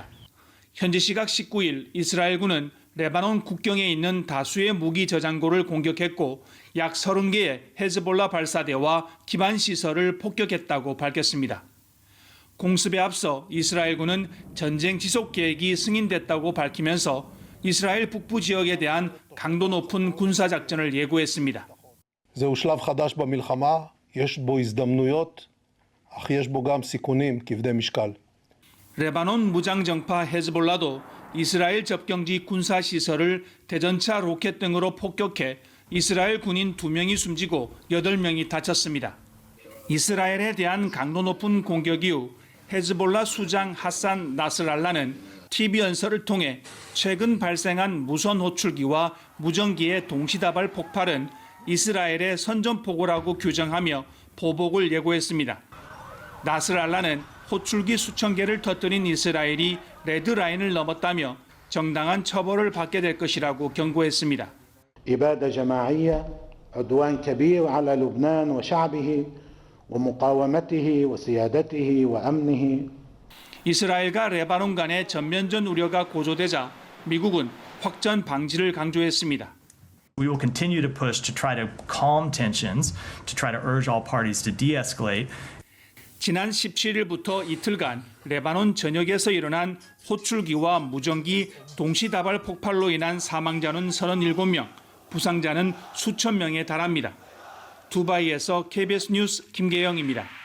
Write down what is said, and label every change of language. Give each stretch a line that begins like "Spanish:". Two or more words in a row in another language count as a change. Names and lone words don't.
Korean: 현지 시각 19일 이스라엘군은 레바논 국경에 있는 다수의 무기 저장고를 공격했고 약 30개의 헤즈볼라 발사대와 기반 시설을 폭격했다고 밝혔습니다. 공습에 앞서 이스라엘군은 전쟁 지속 계획이 승인됐다고 밝히면서 이스라엘 북부 지역에 대한 강도 높은 군사 작전을 예고했습니다.
Hebrew: זהו שלב חדש במלחמה, יש בו הזדמנויות, אך יש בו גם סיכונים כבדי משקל.
Korean: 레바논 무장정파 헤즈볼라도 이스라엘 접경지 군사 시설을 대전차 로켓 등으로 폭격해 이스라엘 군인 2명이 숨지고 8명이 다쳤습니다. 이스라엘에 대한 강도 높은 공격 이후 헤즈볼라 수장 하산 나스랄라는 TV 연설을 통해 최근 발생한 무선 호출기와 무전기의 동시다발 폭발은 이스라엘의 선전포고라고 규정하며 보복을 예고했습니다. 나스랄라는 호출기 수천 개를 터뜨린 이스라엘이 레드라인을 넘었다며 정당한 처벌을 받게 될 것이라고 경고했습니다.
Arabic: إبادة جماعية عدوان كبير على لبنان وشعبه ومقاومته وسيادته وأمنه.
Korean: 이스라엘과 레바논 간의 전면전 우려가 고조되자 미국은 확전 방지를 강조했습니다.
English: We will continue to push to try to calm tensions, to try to urge all parties to de-escalate.
Korean: 지난 17일부터 이틀간 레바논 전역에서 일어난 호출기와 무전기 동시다발 폭발로 인한 사망자는 37명, 부상자는 수천 명에 달합니다. 두바이에서 KBS 뉴스 김계영입니다.